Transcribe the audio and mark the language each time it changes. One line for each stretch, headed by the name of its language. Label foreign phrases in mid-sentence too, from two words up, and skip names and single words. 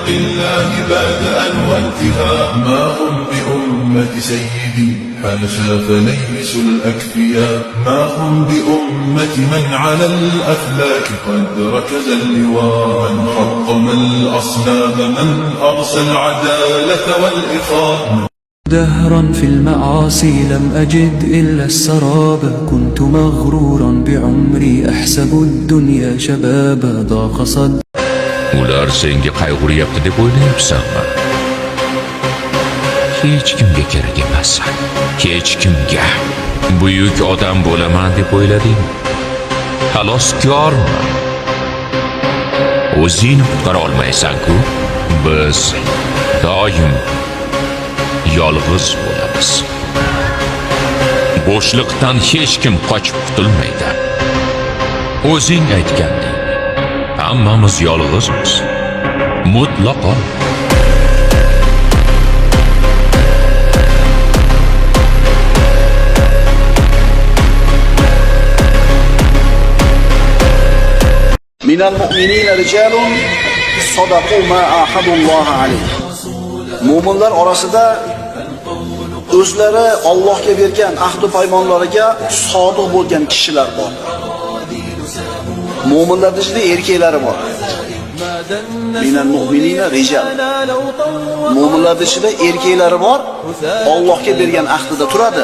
Arabic: الله بدءا وانتهاء ما هم بأمة سيدي حاشا فليس الأكفياء ما هم بأمة من على الأفلاك قد ركز اللواء من حطم الأصنام من أرسى العدالة والإخاء دهرا في المعاصي لم أجد إلا السراب كنت مغرورا بعمري أحسب الدنيا شبابا ضاق صد
Uzbek: Ular senga qayg'uryapti deb o'ylayapsanmi? Hech kimga kerak emassan. Hech kimga. Buyuk odam bo'laman deb o'ylading. Xaloskorman. O'zingni qutqara olmaysan-ku. Biz doim yolg'iz bo'lamiz. Bo'shliqdan hech kim qochib qutulmaydi. O'zing aytgandek, hammamiz yolg'izmiz. Mutlaqo.
Arabic: من المؤمنين رجال صدقوا ما عاهدوا الله عليه.
Uzbek: Mu'minlar orasida o'zlari Allohga bergan ahd va paymonlariga sodiq bo'lgan kishilar bor. Mu'minlarning ichida erkaklari bor.
Arabic: من المؤمنين رجال.
Uzbek: Mu'minlarning ichida erkaklari bor, Allohga bergan ahdida turadi.